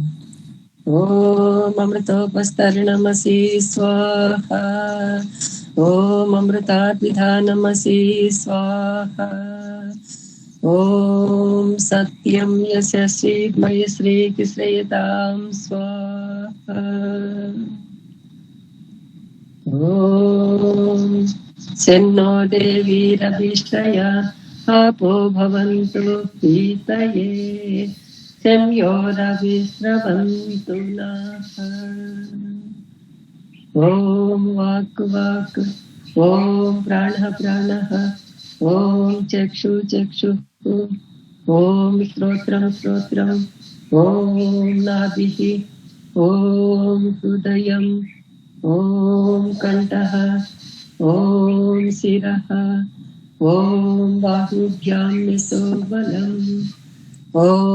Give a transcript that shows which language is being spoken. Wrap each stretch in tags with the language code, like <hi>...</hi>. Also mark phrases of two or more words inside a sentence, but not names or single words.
<sa>ఓం అమృతోపస్తరణమసి స్వాహ, ఓం అమృతాద్విధానమసి స్వాహ, ఓం సత్యం యశస్వి మయ శ్రీకృష్ణయతాం స్వాహ. ఓం శన్నో దేవీరభిష్టయ आपो भवन्तु पीतये संयोरविश्रवन्तु नः। ॐ वाक् वाक्, ॐ प्राणः प्राणः, ॐ चक्षु चक्षुः, ॐ श्रोत्रं श्रोत्रम्, ॐ नाभिः, ॐ हृदयम्, ॐ कण्ठः, ॐ शिरः, ॐ बाहुभ्यां निसोबलम्, ॐ</sa>